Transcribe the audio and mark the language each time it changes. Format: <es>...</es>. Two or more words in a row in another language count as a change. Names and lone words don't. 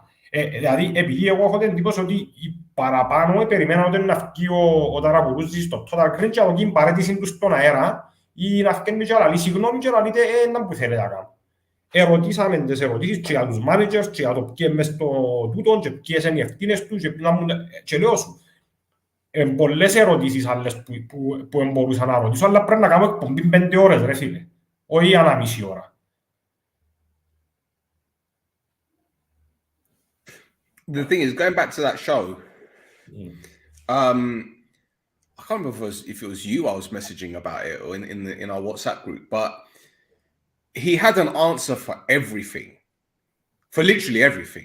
<el>Δηλαδή, επειδή εγώ έχω την εντύπωση ότι οι παραπάνω περιμέναν ότι να βγει ο Ταραπουλούζης στο</el> <en>total cringe</en> <el>και από εκεί παρέτηση του στον αέρα ή να βγαίνει και να λέει συγγνώμη και να λέτε να που θέλετε να κάνω. Ερωτήσαμε τις ερωτήσεις και για τους managers και για το ποιοι μες στο τούτο και ποιες είναι οι ευθύνες τους και λέω σου. Πολλές ερωτήσεις άλλες που μπορούσα να ρωτήσω, αλλά πρέπει να κάνω εκπομπή 5 ώρες ρε φίλε, όχι ανά μισή ώρα.</el> <en>The thing is, going back to that show, I can't remember if it was you I was messaging about it or in our WhatsApp group, but he had an answer for everything, for literally everything.</en>